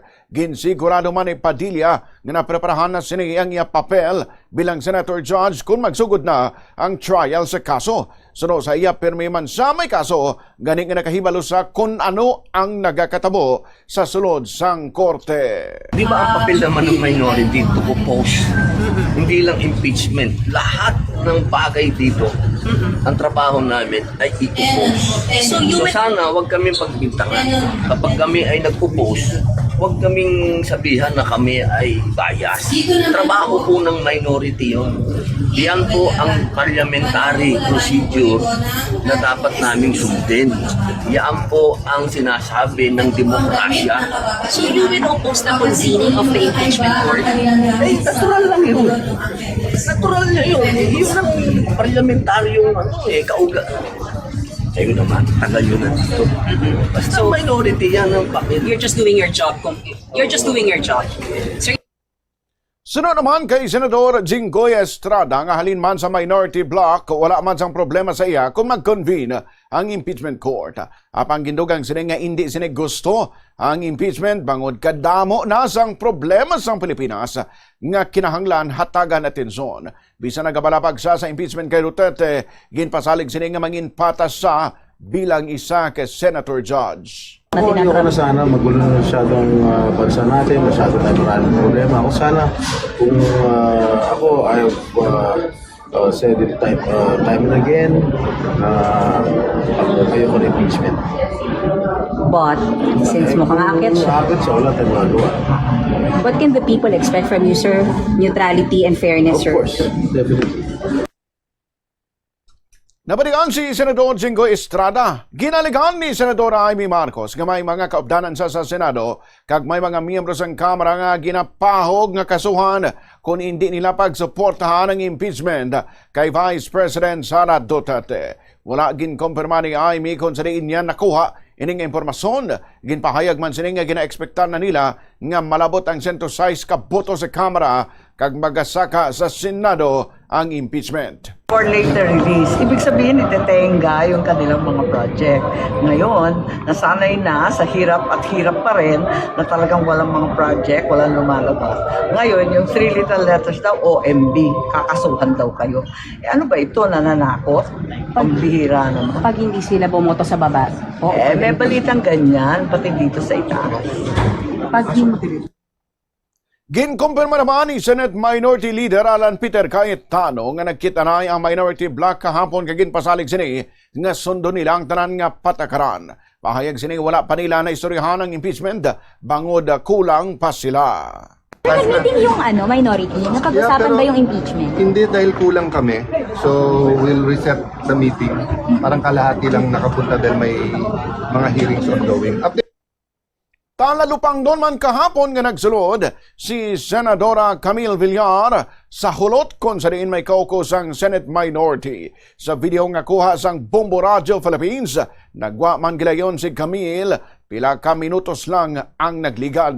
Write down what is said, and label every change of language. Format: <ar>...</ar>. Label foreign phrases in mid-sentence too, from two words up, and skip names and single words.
<hil>Ginsigurado man ni Padilla nga napreparahan na sini ang iya papel bilang</hil> <en>senator judge</en> <hil>kung magsugod na ang trial sa kaso. Suno sa iya pirmi man sa may kaso gani nga nakahibalo sa kung ano ang nagakatabo sa sulod sang korte.</hil> <tl>Di ba ang papel naman ng minority</tl> <en>to oppose?</en> <tl>Hindi lang impeachment. Lahat ng bagay dito, ang trabaho namin ay i-oppose. So sana wag kami pagbintangan. Kapag kami ay nag-oppose, wag kaming sabihan na kami ay bias. Trabaho po ng minority yun. Yan po ang</tl> <en>parliamentary procedure</en> <tl>na dapat naming sundin. Yan po ang sinasabi ng demokrasya.</tl> <en>So you will oppose the convening of the impeachment court?</en> <tl>Ay, natural lang yun. Natural niya yun. Yun ang parliamentaryong kauga. Ayun naman, tagal yun nandito. Basta minority yan ang papel.</tl> <en>You're just doing your job. You're just doing your job. Sir,</en> <hil>Sunod naman kay Senador Jinggoy Estrada nga halin man sa</hil> <en>minority bloc</en> <hil>wala man sang problema sa iya kung mag-convene ang</hil> <en>impeachment court.</en> <hil>Apang gindugang sini nga hindi sini gusto ang impeachment bangod kadamo na sang problema sang Pilipinas nga kinahanglan hatagan atensyon. Bisan nagabalapag sa impeachment kay Duterte, ginpasalig sini nga mangin patas sa bilang isa ka</hil> <en>senator judge.</en> <tl>Ayoko na sana magulo na masyadong bansa natin, masyado tayo maraming problema. Ako sana, kung ako,</tl> <en>I've said it time and again,</en> <tl>ayoko na impeachment.</tl> <en>But, since</en> <tl>mukhang aakyat siya, Aakyat siya, wala tayong magawa.</tl> <en>what can the people expect from you, sir? Neutrality and fairness, Of sir. course, definitely.</en> <hil>Nabalikan si Senador Jinggoy Estrada. Ginaligan ni Senadora Amy Marcos nga may mga kaupdanan sa Senado kag may mga miyembro sang Kamara nga ginapahog nga kasuhan kung hindi nila pagsuportahan ang impeachment kay Vice President Sara Duterte. Wala ginkumpirma ni Amy kung saan niya nakuha ining impormasyon. Ginpahayag man sini nga gina-expectan na nila nga malabot ang 106 ka boto sa Kamara kag magasaka sa Senado ang impeachment.</hil> <en>For later release.</en> <tl>Ibig sabihin, itetenga yung kanilang mga project. Ngayon, nasanay na sa hirap at hirap pa rin na talagang walang mga project, walang lumalabas. Ngayon, yung</tl> <en>3 little letters</en> <tl>daw, OMB, kakasuhan daw kayo. Ano ba ito, nananakot? Pambihira naman. Pag hindi sila bumoto sa baba, May balitang ganyan, pati dito sa itaas. pag hindi,</tl> <hil>Ginkumpirma naman ni Senate Minority Leader Alan Peter Cayetano nga nagkita na ang</hil> <en>minority bloc</en> <hil>kahapon kagin pasalig sini nga sundo nila ang tanan nga patakaran. Pahayag sini wala pa nila na istoryahan ang impeachment bangod kulang pa sila.</hil> <tl>Nag-meeting yung minority, napag-usapan ba yung impeachment? Hindi dahil kulang kami.</tl> <en>So we'll reset the meeting.</en> <tl>Parang kalahati lang nakapunta dahil may mga</tl> <en>hearings ongoing.</en> <hil>Talalupang doon man kahapon nga nagsulod si Senadora Camille Villar sa hulot kung saan may kaukus ang Senate Minority. Sa video nga kuha sang Bombo Radio Philippines, nagwa man gilayon si Camille, pila ka minutos lang ang nagligad.</hil>